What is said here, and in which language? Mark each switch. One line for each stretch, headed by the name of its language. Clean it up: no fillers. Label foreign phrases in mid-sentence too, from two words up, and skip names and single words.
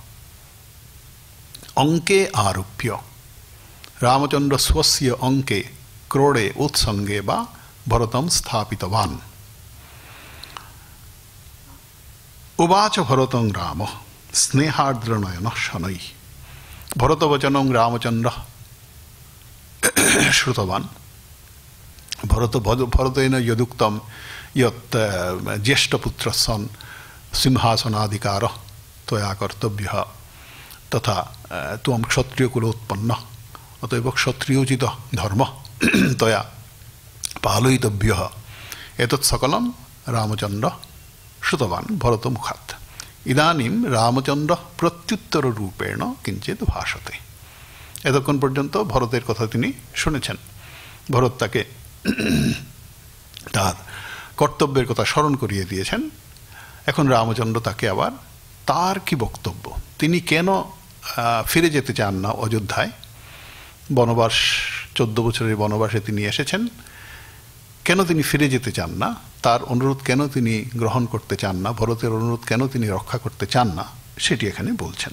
Sanskrit: অঙ্কে আরোপ্য রামচন্দ্র स्वस्य অঙ্কে ক্রোড়ে উৎসঙ্গে বা ভরতম স্থাপিতবান। উবাচ ভরতং রাম স্নেহার্দ্রনয়ন শনৈঃ। ভরতবচনং রামচন্দ্র শ্রুতবান। ভরতেন যদুক্তম यत् ज्येष्ठपुत्र सन् सिंहासनाधिकार त्वया कर्तव्यः तथा त्वं क्षत्रियकुलोत्पन्नः अतएव क्षत्रियोचित धर्म त्वया पालयितव्यः। एतत् सकलं रामचन्द्र श्रुतवान् भरतमुखात्। ইদানিম রামচন্দ্র প্রত্যুত্তর রূপেণ কিঞ্চিত ভাষতে।
Bangla: এতক্ষণ পর্যন্ত ভরতের কথা তিনি শুনেছেন। ভরত তাকে তার কর্তব্যের কথা স্মরণ করিয়ে দিয়েছেন। এখন রামচন্দ্র তাকে আবার তার কি বক্তব্য, তিনি কেন ফিরে যেতে চান না অযোধ্যায়, বনবাস 14 বছরের বনবাসে তিনি এসেছেন, কেন তিনি ফিরে যেতে চান না, তার অনুরোধ কেন তিনি গ্রহণ করতে চান না, ভরতের অনুরোধ কেন তিনি রক্ষা করতে চান না, সেটি এখানে বলছেন।